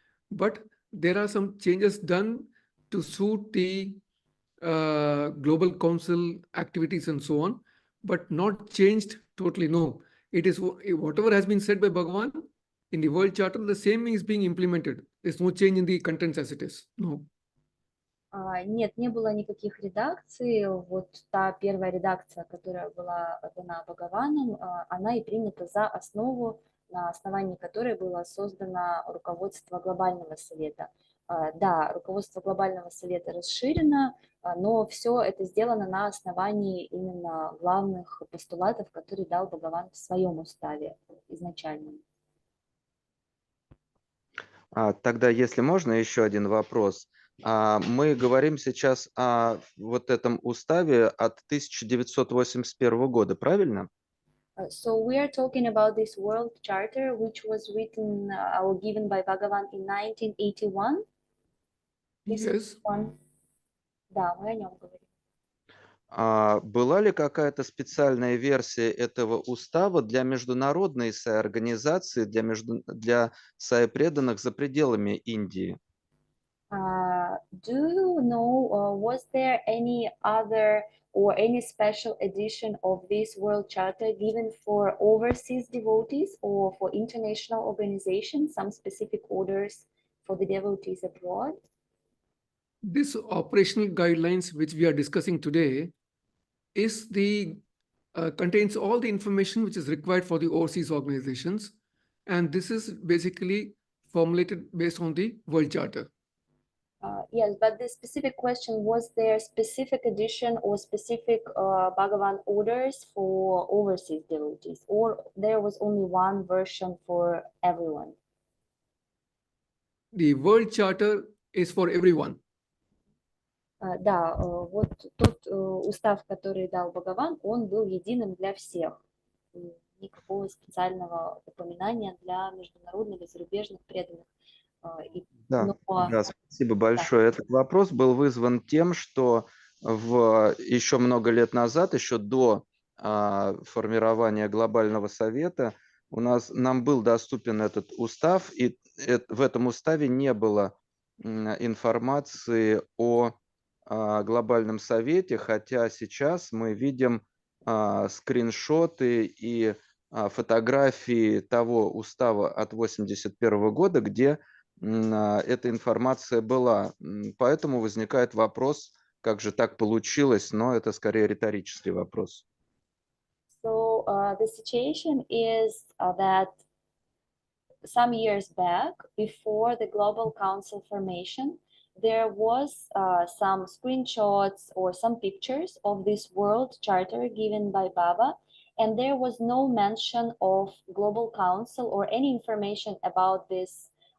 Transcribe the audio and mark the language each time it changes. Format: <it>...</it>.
<en>But there are some changes done to suit the global council activities and so on, but not changed totally. No, it is whatever has been said by Bhagavan in the world charter, the same is being implemented. There's no change in the contents as it is. No.</en> <ru>Нет, не было никаких редакций. Вот та первая редакция, которая была дана Бхагаваном, она и принята за основу, на основании которой было создано руководство Глобального совета. Да, руководство Глобального совета расширено, но все это сделано на основании именно главных постулатов, которые дал Бхагаван в своем уставе изначальном. Тогда, если можно, еще один вопрос. Мы говорим сейчас о вот этом уставе от 1981 года, правильно?</ru> <en>So we are talking about this world charter, which was written or given by Bhagavan in 1981. Yes.</en> <ru>Да, мы о нем говорим. Была ли какая-то специальная версия этого устава для международной Сай-организации, для Сай-преданных за пределами Индии?</ru> <en>Do you know, was there any other or any special edition of this world charter given for overseas devotees or for international organizations, some specific orders for the devotees abroad? This operational guidelines which we are discussing today is contains all the information which is required for the overseas organizations, and this is basically formulated based on the world charter. Yes, but the specific question, was there specific edition or specific Bhagavan orders for overseas devotees, or there was only one version for everyone? The world charter is for everyone.</en> <ru>Да, вот тот устав, который дал Бхагаван, он был единым для всех. Никакого специального упоминания для международных и зарубежных преданных. Да, спасибо большое. Этот вопрос был вызван тем, что еще много лет назад, еще до формирования Глобального Совета, нам был доступен этот устав, и в этом уставе не было информации о Глобальном Совете, хотя сейчас мы видим скриншоты и фотографии того устава от 1981 года, где эта информация была. Поэтому возникает вопрос, как же так получилось, но это скорее риторический вопрос.</ru> <en>So the situation is that some years back, before the Global Council formation, there was some screenshots or some pictures of this world charter given by Baba, and there was no mention of Global Council or any information about this</en>